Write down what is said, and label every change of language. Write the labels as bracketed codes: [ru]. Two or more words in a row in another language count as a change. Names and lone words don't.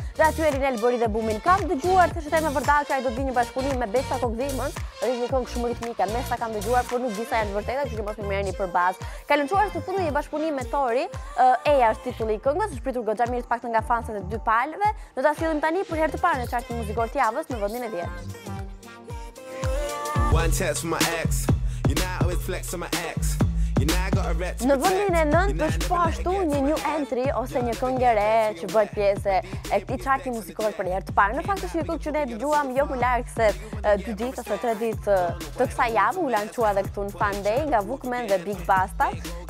[sq] Dhe aty Elinel bëri dhe bumin. Kam dëgjuar thashë me vërtet që ai do të bëjë një bashkëpunim me Besa Kokdhimën, është një këngë shumë ritmike, me sa kam dëgjuar, por nuk di sa janë vërteta, kështu që mos më merrni për bazë. Ka lançuar së fundi një bashkëpunim me Tori, Eja është titulli i këngës, është pritur goxha mirë të paktën nga fansat e dy palëve. Do ta sillim tani për herë të parë në chartin muzikor të javës në vendin e 10. [en] One text from my ex. You know I always flex on my ex. [sq] Në vendin e 9 është po ashtu një [en] new entry [sq] ose një këngë e re që bëhet pjesë e këtij charti muzikor për herë të parë. Në fakt është një këngë që ne dëgjuam jo më larg se 2 ditë ose 3 ditë të kësaj javë, u lançua edhe këtu në FunDay nga Bookman dhe Big Basta.